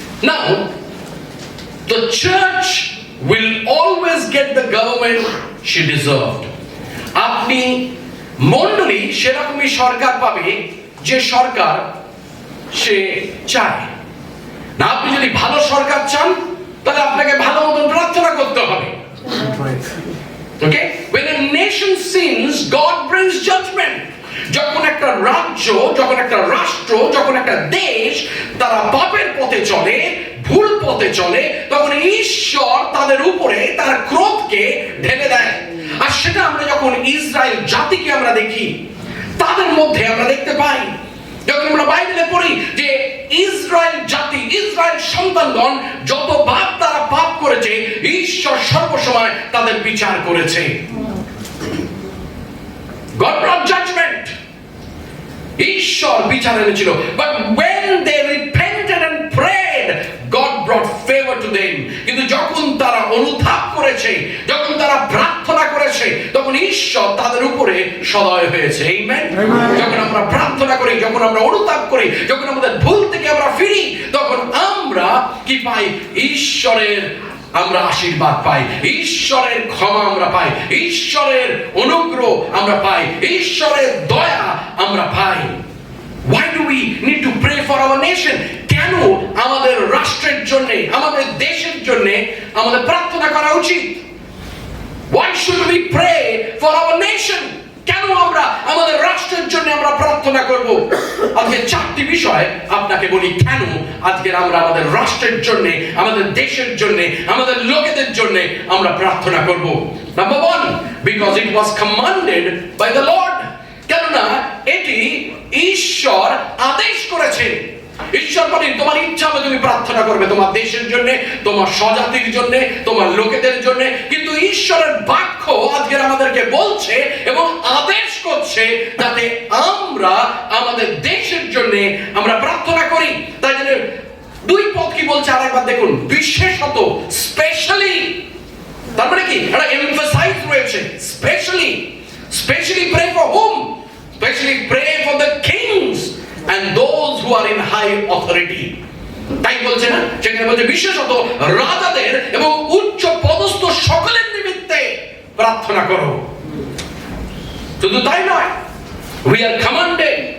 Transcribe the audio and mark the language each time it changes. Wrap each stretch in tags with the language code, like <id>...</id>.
<en>Now the church will always get the government she deserved.</en> <bn>আপনি মণ্ডলী সেরকমই সরকার পাবে যে সরকার সে চায় না। আপনি যদি ভালো সরকার চান তাহলে আপনাকে ভালো মতন প্রার্থনা করতে হবে। Okay?</bn> <en>When a nation sins, God brings judgment.</en> <bn>যখন একটা রাজ্য, যখন একটা রাষ্ট্র, যখন একটা দেশ তারা পাপের পথে চলে, ভুল পথে চলে, তখন ঈশ্বর তাদের উপরে তার ক্রোধকে ঢেলে দেয়। আর সেটা আমরা যখন ইসরায়েল জাতিকে আমরা দেখি, তাদের মধ্যে আমরা দেখতে পাই। যখন আমরা বাইবেলে পড়ি যে ইসরায়েল জাতি, ইসরায়েল সন্তানগণ যতবার তারা পাপ করেছে, ঈশ্বর সর্বসময় তাদের বিচার করেছে।</bn> <en>God brought judgment.</en> <bn>ঈশ্বর বিচার এনেছিল।</bn> <en>But when they repented and prayed, God brought favor to them.</en> <bn>কিন্তু যখন তারা অনুতাপ করেছে, যখন তারা প্রার্থনা করেছে, তখন ঈশ্বর তাদের উপরে সদয় হয়েছে। আমেন। যখন আমরা প্রার্থনা করি, যখন আমরা অনুতাপ করি, যখন আমাদের ভুল থেকে আমরা ফিরি, তখন আমরা কি পাই? ঈশ্বরের আমরা আশীর্বাদ পাই, ঈশ্বরের ক্ষমা আমরা পাই, ঈশ্বরের অনুগ্রহ আমরা পাই, ঈশ্বরের দয়া আমরা পাই।</bn> <en>Why do we need to pray for our nation?</en> <bn>কেন আমাদের রাষ্ট্রের জন্য, আমাদের দেশের জন্য আমাদের প্রার্থনা করা উচিত?</bn> <en>Why should we pray for our nation?</en> <bn>কেন আমরা আমাদের রাষ্ট্রের জন্য আমরা প্রার্থনা করব? আজকে চারটি বিষয় আপনাকে বলি কেন আজকে আমরা আমাদের রাষ্ট্রের জন্য, আমাদের দেশের জন্য, আমাদের লোকেদের জন্য আমরা প্রার্থনা করব।</bn> <en>Number 1, because it was commanded by the Lord.</en> <bn>কেননা এটি ঈশ্বর আদেশ করেছেন। ঈশ্বর বলেন তোমার ইচ্ছা হবে তুমি প্রার্থনা করবে তোমার দেশের জন্য, তোমার স্বজাতির জন্য, তোমার লোকেদের জন্য, কিন্তু ঈশ্বরের বাক্য আজকে আমাদেরকে বলছে এবং আদেশ করছে যাতে আমরা আমাদের দেশের জন্য আমরা প্রার্থনা করি। তাই জন্য দুই পদ কি বলছে আরেকবার দেখুন, বিশেষত, স্পেশালি। তারপরে কি একটা এমফাসাইজ রয়েছে, specially.</bn> <en>Specially pray for whom? Specially pray for the kings and those who are in high authority.</en> <bn>তাই বলছে না, সেখানে বলছে বিশেষত রাজাদের এবং উচ্চ পদস্থ সকলের নিমিত্তে প্রার্থনা করো। শুধু তাই নয়,</bn> <en>we are commanded।</en>